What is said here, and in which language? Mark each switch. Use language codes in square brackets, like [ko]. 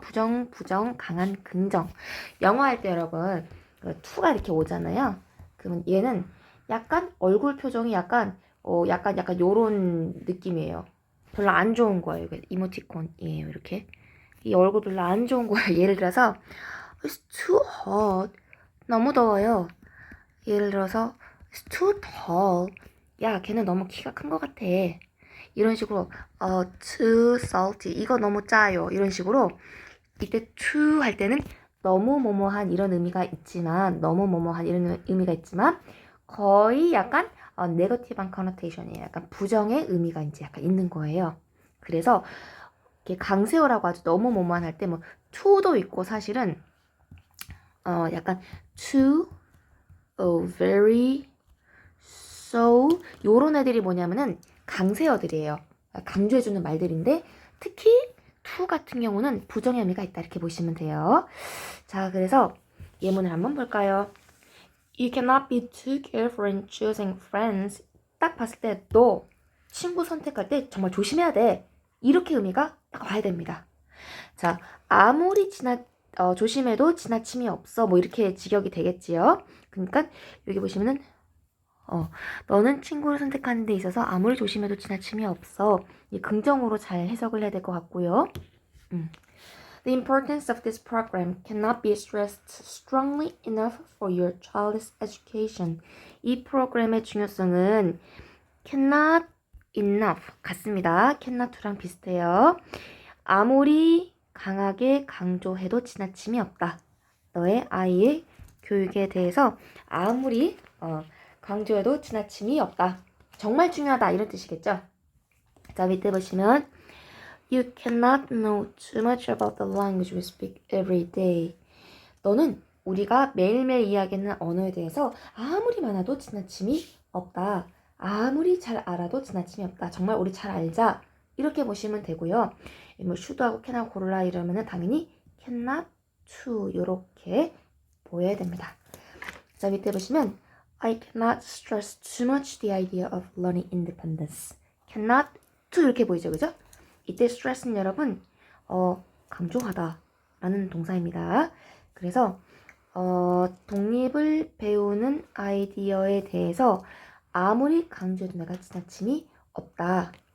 [ko] 부정 강한 긍정. 영어 할 때 여러분 to가 이렇게 오잖아요. 그러면 얘는 약간 얼굴 표정이 약간 요런 느낌이에요. 별로 안 좋은 거예요. 이모티콘이에요. 이렇게. 이 얼굴 별로 안 좋은 거예요. 예를 들어서 [en] It's too hot. [ko] 너무 더워요. 예를 들어서 [en] It's too tall. [ko] 야, 걔는 너무 키가 큰 것 같아. 이런 식으로 [en] too salty. [ko] 이거 너무 짜요. 이런 식으로 이때 too 할 때는 너무 뭐뭐한 이런 의미가 있지만 너무 뭐뭐한 이런 의미가 있지만 거의 약간 네거티브한 커노테이션이에요. 약간 부정의 의미가 이제 약간 있는 거예요. 그래서 이렇게 강세어라고 하죠. 너무 뭐뭐한 할 때 뭐 to도 있고 사실은 약간 too, very, so 요런 애들이 뭐냐면은 강세어들이에요. 강조해주는 말들인데 특히 to 같은 경우는 부정의 의미가 있다 이렇게 보시면 돼요. 자, 그래서 예문을 한번 볼까요? [en] You cannot be too careful in choosing friends. [ko] 딱 봤을 때 너 친구 선택할 때 정말 조심해야 돼. 이렇게 의미가 딱 와야 됩니다. 자, 아무리 조심해도 지나침이 없어. 뭐 이렇게 직역이 되겠지요. 그러니까 여기 보시면은 너는 친구를 선택하는 데 있어서 아무리 조심해도 지나침이 없어. 이 긍정으로 잘 해석을 해야 될 것 같고요. [en] The importance of this program cannot be stressed strongly enough for your child's education. [ko] 이 프로그램의 중요성은 cannot enough 같습니다. cannot to랑 비슷해요. 아무리 강하게 강조해도 지나침이 없다. 너의 아이의 교육에 대해서 아무리 강조해도 지나침이 없다. 정말 중요하다 이런 뜻이겠죠. 자, 밑에 보시면 [en] You cannot know too much about the language we speak every day. [ko] 너는 우리가 매일매일 이야기하는 언어에 대해서 아무리 많아도 지나침이 없다. 아무리 잘 알아도 지나침이 없다. 정말 우리 잘 알자. 이렇게 보시면 되고요. 뭐 should하고 can하고 고르라 이러면은 당연히 cannot to 이렇게 보여야 됩니다. 자, 밑에 보시면 [en] I cannot stress too much the idea of learning independence. [ko] cannot to 이렇게 보이죠, 그죠? 이때 stress는 여러분 강조하다 라는 동사입니다. 그래서 독립을 배우는 아이디어에 대해서 아무리 강조해도 내가 지나침이 없다.